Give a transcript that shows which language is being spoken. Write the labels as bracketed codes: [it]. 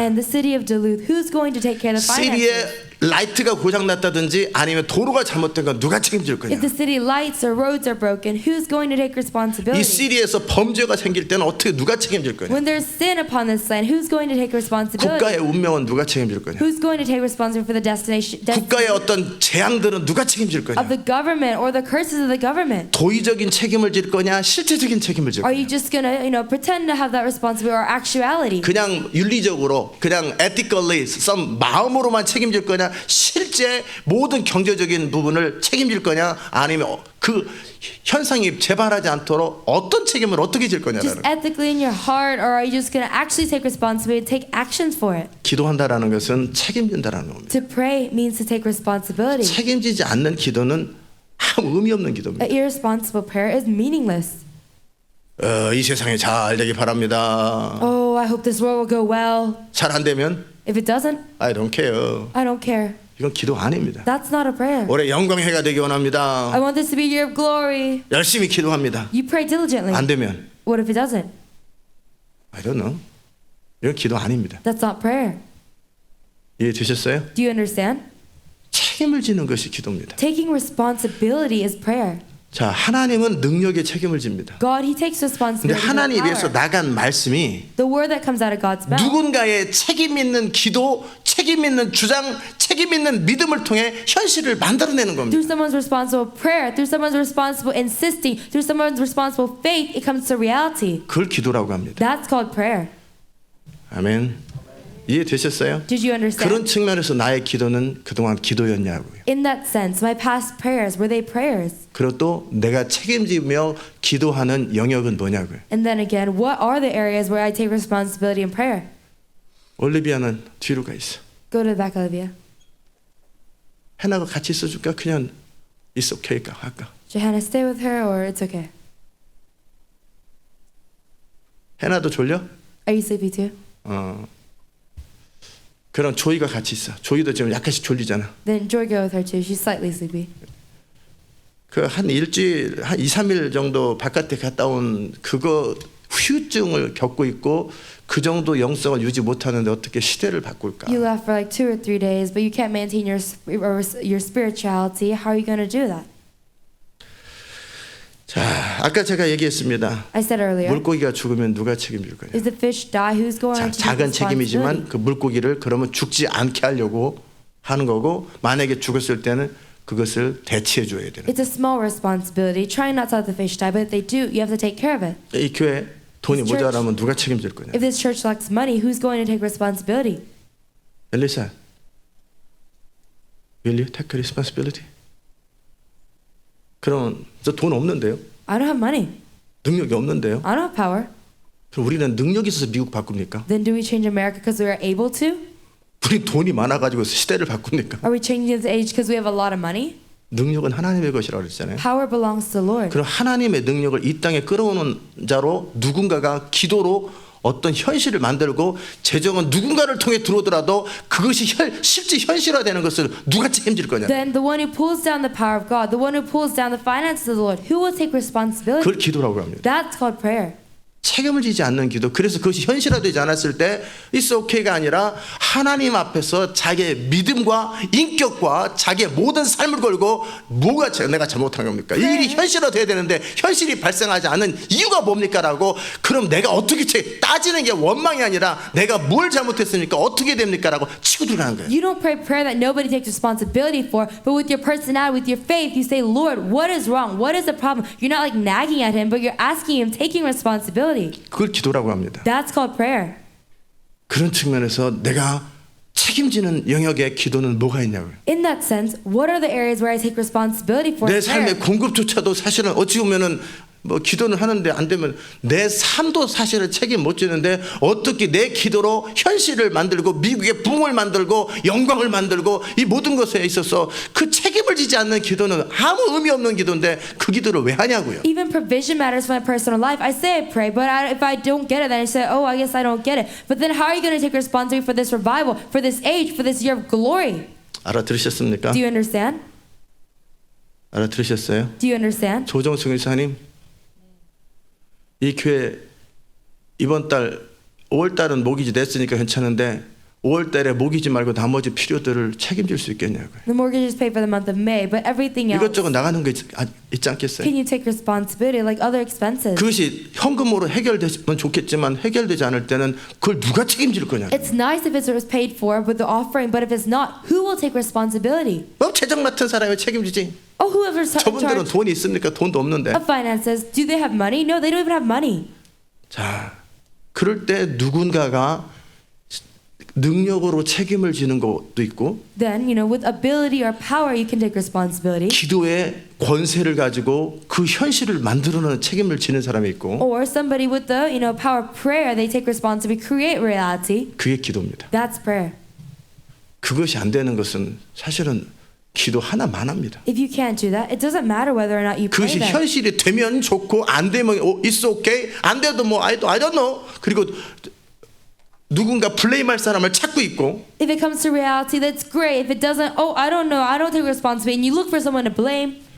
[en] And the city of Duluth, who's going to take care of the finances? [ko] 시리에 라이트가 고장 났다든지 아니면 도로가 잘못된 건 누가 책임질 거냐? [en] If the city lights or roads are broken, who's going to take [ko] 이 [en] responsibility? [ko] 시리에서 범죄가 생길 때는 어떻게 누가 책임질 거냐? [en] When there's sin upon this land, who's going to take responsibility? [ko] 국가의 운명은 누가 책임질 거냐? [en] Who's going to take responsibility for the [ko] 국가의 어떤 재앙들은 누가 책임질 거냐? [en] of the government or the curses of the government? [ko] 도의적인 책임을 질 거냐? 실제적인 책임을 질 [en] Are [ko] 거냐? [en] you just gonna, pretend to have that responsibility or actuality? [ko] 그냥 윤리적으로 그냥 ethically 마음으로만 책임질 거냐? 실제 모든 경제적인 부분을 책임질 거냐? 아니면 그 현상이 재발하지 않도록 어떤 책임을 어떻게 질 [en] Just [ko] 거냐라는. [en] ethically in your heart, or are you just gonna actually take responsibility, take actions for it? [ko] 기도한다라는 것은 책임진다라는 겁니다. [en] To pray means to take responsibility. [ko] 책임지지 않는 기도는 아무 의미 없는 기도입니다. [en] An irresponsible prayer is meaningless. [ko] 이 세상에 잘 되기 바랍니다. [en] Oh, I hope this world will go well. [ko] 잘 안 되면 [en] If it doesn't, I don't care. I don't care. [ko] 이건 기도 아닙니다. [en] That's not a prayer. [ko] 올해 영광의 해가 되기 원합니다. [en] I want this to be a year of glory. [ko] 열심히 기도합니다. [en] You pray diligently. [ko] 안 되면 [en] What if it doesn't? I don't know. [ko] 이건 기도 아닙니다. [en] That's not prayer. [ko] 이해되셨어요? [en] Do you understand? [ko] 책임을 지는 것이 기도입니다. [en] Taking responsibility is prayer. [ko] 자, 하나님은 능력에 책임을 집니다. [en] God, He takes [ko] 근데 [en] responsibility. [ko] 하나님 [en] for [ko] 입에서 [en] power. [ko] 나간 말씀이 [en] The word that comes out of God's mouth. [ko] 누군가의 책임 있는 기도, 책임 있는 주장, 책임 있는 믿음을 통해 현실을 만들어내는 겁니다. [en] Through someone's responsible prayer, through someone's responsible insisting, through someone's responsible faith, it comes to reality. [ko] 그걸 기도라고 합니다. [en] That's called prayer. [ko] 아멘. 이해되셨어요? [en] Did you understand? [ko] 그런 측면에서 나의 기도는 그동안 기도였냐고요. [en] In that sense, my past prayers, were they prayers? [ko] 그리고 또 내가 책임지며 기도하는 영역은 뭐냐고요. [en] And then again, what are the areas where I take responsibility in prayer? [ko] 올리비아는 뒤로 가 있어. [en] Go to the back, Olivia. [ko] 해나가 같이 있어줄까? 그냥 있어, 오케이까 할까? [en] Johanna, stay with her or it's okay. [ko] 해나도 졸려? [en] Are you sleepy too? [ko] 그럼 조이가 같이 있어. 조이도 지금 약간씩 졸리잖아. [en] Then Joy go with her too. She's slightly sleepy. [ko] 그 한 일주일, 한 2, 3일 정도 바깥에 갔다 온 그거 후유증을 겪고 있고 그 정도 영성을 유지 못하는데 어떻게 시대를 바꿀까? [en] You left for like 2 or 3 days, but you can't maintain your spirituality. How are you going to do that? [ko] 자, 아까 제가 얘기했습니다. [en] I said earlier, [ko] 물고기가 죽으면 누가 책임질 거냐? [en] if the fish die, who's going to take [ko] 작은 [en] responsibility? [ko] 책임이지만 그 물고기를 그러면 죽지 않게 하려고 하는 거고 만약에 죽었을 때는 그것을 대체해 줘야 되는. [en] It's a small responsibility. Try not to let the fish die, but if they do, you have to take care of it. [ko] 이 교회 돈이 [en] This church- [ko] 모자라면 누가 책임질 거냐? [en] If this church lacks money, who's going to take responsibility? 엘리사, will you take responsibility? [ko] 그럼 저 돈 없는데요? [en] I don't have money. [ko] 능력이 없는데요? [en] I don't have power. [ko] 그럼 우리는 능력이 있어서 미국 바꿉니까? [en] Then do we change America because we are able to? [ko] 우리 돈이 많아가지고 시대를 바꿉니까? [en] Are we changing this age because we have a lot of money? [ko] 능력은 하나님의 것이라고 그랬잖아요. [en] Power belongs to the Lord. [ko] 그럼 하나님의 능력을 이 땅에 끌어오는 자로 누군가가 기도로 어떤 현실을 만들고 재정은 누군가를 통해 들어오더라도 그것이 실제 현실화되는 것을 누가 책임질 거냐? [en] Then the one who pulls down the power of God, the one who pulls down the finances of the Lord, who will take responsibility? [ko] 그걸 기도라고 합니다. [en] That's called prayer. [ko] 책임을 지지 않는 기도. 그래서 그것이 현실화되지 않았을 때 [en] It's okay [ko] 가 아니라 하나님 앞에서 자기의 믿음과 인격과 자기의 모든 삶을 걸고 뭐가 내가 잘못한 겁니까? 이 일이 현실화돼야 되는데 현실이 발생하지 않는 이유가 뭡니까? 라고 그럼 내가 어떻게 따지는 게 원망이 아니라 내가 뭘 잘못했습니까? 어떻게 됩니까? 라고 치고 들어가는 거예요. [en] You don't pray prayer that nobody takes responsibility for, but with your personality, with your faith, you say, Lord, what is wrong? What is the problem? You're not like nagging at him, but you're asking him, taking responsibility. [ko] 그걸 기도라고 합니다. [en] That's called prayer. [ko] 그런 측면에서 내가 책임지는 영역의 기도는 뭐가 있냐고요. [en] In that sense, what are the areas where I take responsibility for [ko] 내 [en] prayer? [ko] 삶의 공급조차도 사실은 어찌 보면은 뭐 기도는 하는데 안 되면 내 삶도 사실은 책임 못 지는데 어떻게 내 기도로 현실을 만들고 미국의 붐을 만들고 영광을 만들고 이 모든 것에 있어서 그 책임을 지지 않는 기도는 아무 의미 없는 기도인데 그 기도를 왜 하냐고요. [en] Even provision matters for my personal life. I say I pray, but if I don't get it, then I say, oh, I guess I don't get it. But then how are you going to take responsibility for this revival, for this age, for this year of glory? [ko] 알아들으셨습니까? [en] Do you understand? [ko] 알아들으셨어요? [en] Do you understand? [ko] 조정승 의사님 이 교회 이번 달 5월 달은 모기지 냈으니까 괜찮은데 5월 달에 모기지 말고 나머지 필요들을 책임질 수 있겠냐고요. [en] The mortgage is paid for the month of May, but everything else, [ko] 이것저것 나가는 게 있지 않겠어요? [en] can you take responsibility like other expenses? [ko] 그것이 현금으로 해결되면 좋겠지만 해결되지 않을 때는 그걸 누가 책임질 거냐? [en] It's nice if it's paid for with the offering, but if it's not, who will take responsibility? [ko] 재정 맡은 사람이 책임지지. [en] Oh, whoever's in [ko] 저분들은 [en] charge [ko] 돈이 있습니까? 돈도 없는데. [en] of finances, do they have money? No, they don't even have money. [ko] 자, 그럴 때 누군가가 능력으로 책임을 지는 것도 있고 [en] Then, with ability or power, you can take responsibility. [ko] 기도의 권세를 가지고 그 현실을 만들어내는 책임을 지는 사람이 있고 [en] Or somebody with the, power of prayer, they take responsibility, create reality. [ko] 그게 기도입니다. [en] That's prayer. [ko] 그것이 안 되는 것은 사실은 기도 하나만 합니다. [en] If you can't do that, it doesn't matter whether or not you pray [ko] 그것이 [en] that. [ko] 현실이 되면 좋고 안 되면 [en] it's okay [ko] 안 돼도 뭐 [en] I don't know [ko] 그리고 누군가 블레임할 사람을 찾고 있고 [en] If it comes to reality, that's great. If it doesn't, oh, I don't know, I don't take responsibility, and you look for someone to blame,